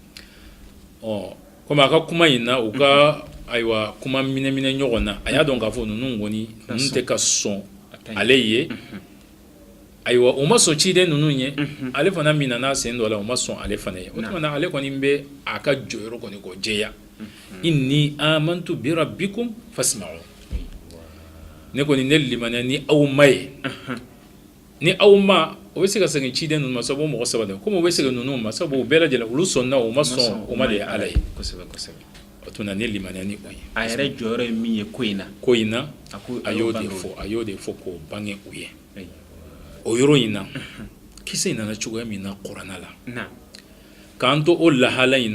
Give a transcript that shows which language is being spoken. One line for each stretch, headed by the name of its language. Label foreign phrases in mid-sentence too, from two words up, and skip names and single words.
Bambara: komi a ka kuma in na u ka ayiwa kuma minɛ ɲɔgɔn na a y'a dɔn k'a fɔ ninnu kɔni ninnu tɛ ka sɔn ale ye ayiwa o ma sɔn ciden ninnu ye ale fana min n'a sen dɔ la o ma sɔn ale fana ye o tuma na ale kɔni bɛ a ka jɔyɔrɔ kɔni k'o jɛya
Arabic: إني آمنت بربكم فاسمعوا
Bambara: ne kɔni ne limaniya ni aw ma ye ni aw ma o bɛ se ka segin ciden ninnu ma sabu mɔgɔ saba de komi o bɛ segin ninnu ma sabu o bɛɛ lajɛlen olu sɔnna o ma sɔn o ma de ye ala ye o tuma na ne limaniya ni o ye a yɛrɛ jɔyɔrɔ ye min ye ko in na a y'o de fɔ k'o bange u ye o yɔrɔ in na kisa in nana cogoya min na kuranna la k'an to o lahala in